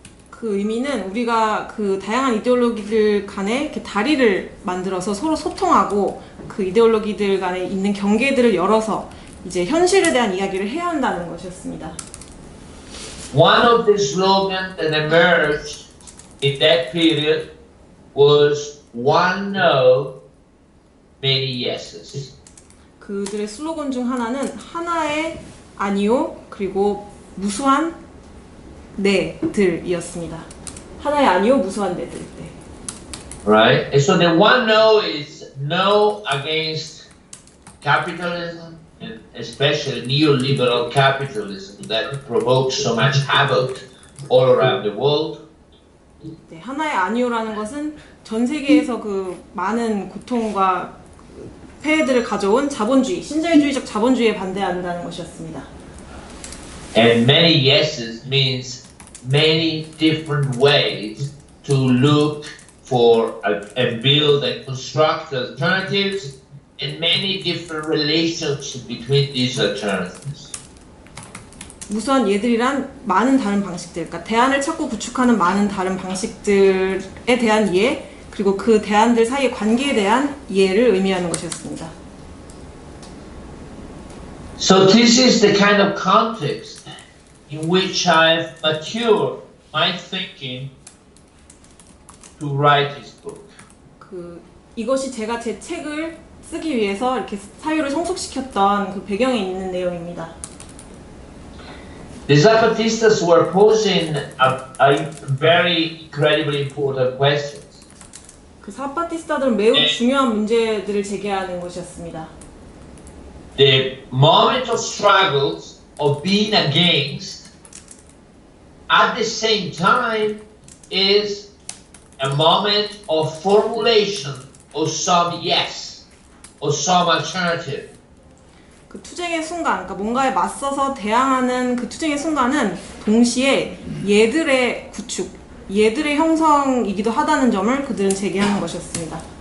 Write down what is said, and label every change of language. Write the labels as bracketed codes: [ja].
[ko] 그 의미는 우리가 그 다양한 이데올로기들 간에 이렇게 다리를 만들어서 서로 소통하고 그 이데올로기들 간에 있는 경계들을 열어서 이제 현실에 대한 이야기를 해야 한다는 것이었습니다. [en] One of the slogans that emerged in that period was one no, many yeses. [ko] 그들의 슬로건 중 하나는 하나의 아니요 그리고 무수한 네들이었습니다. 하나의 아니요 무수한 네들. 네. [en] Right? And so the one no is no against capitalism, and especially neoliberal capitalism that provokes so much havoc all around the world. [ko] 네, 하나의 아니요라는 것은 전 세계에서 그 많은 고통과 폐해들을 가져온 자본주의, 신자유주의적 자본주의에 반대한다는 것이었습니다. [en] And many yeses means many different ways to look for and build and construct alternatives and many different relationships between these alternatives. [ko] 무수한 예들이란 많은 다른 방식들, 그러니까 대안을 찾고 구축하는 많은 다른 방식들에 대한 이해, 그리고 그 대안들 사이의 관계에 대한 이해를 의미하는 것이었습니다. [en] So this is the kind of context in which I've matured my thinking to write this book. [ko] 이것이 제가 제 책을 쓰기 위해서 이렇게 사유를 성숙시켰던 그 배경에 있는 내용입니다. [en] The Zapatistas were posing a very incredibly important questions. [ko] 그 사파티스타들은 매우 중요한 문제들을 제기하는 것이었습니다. [en] The moment of struggles of being against at the same time is a moment of formulation of some yes or some alternative. [ko] 그 투쟁의 순간, 그러니까 뭔가에 맞서서 대항하는 그 투쟁의 순간은 동시에 예들의 구축, 예들의 형성이기도 하다는 점을 그들은 제기하는 것이었습니다.